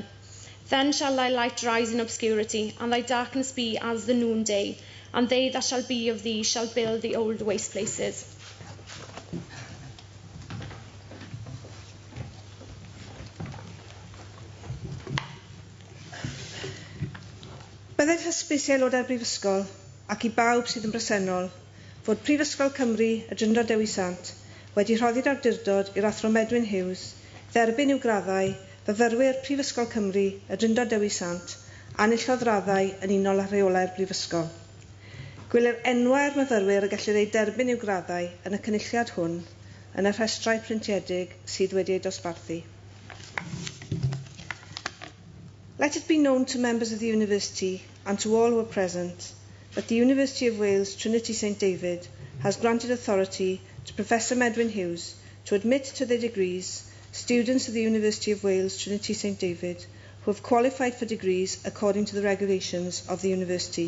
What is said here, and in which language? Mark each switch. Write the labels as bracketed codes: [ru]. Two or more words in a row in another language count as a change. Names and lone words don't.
[en] Then shall thy light rise in obscurity, and thy darkness be as the noonday, and they that shall be of thee shall build the old waste places. [cy] Byddai'r hysbys i aelodau'r Brifysgol ac i bawb sydd yn bresennol fod Prifysgol Cymru y Drindod Dewi Sant wedi rhoddi'r awdurdod i'r Athro Medwyn Hughes, dderbyn i'w graddau, fyfyrwyr Prifysgol Cymru y Drindod Dewi Sant, anillodd raddau yn unol â rheolau'r Brifysgol. Gwylir enwau'r myfyrwyr y gellir ei derbyn i'w graddau yn y cynulliad hwn yn y rhestrau printiedig sydd wedi ei dosbarthu. [en] Let it be known to members of the University and to all who are present that the University of Wales Trinity St David has granted authority to Professor Medwyn Hughes to admit to their degrees students of the University of Wales Trinity St David who have qualified for degrees according to the regulations of the University.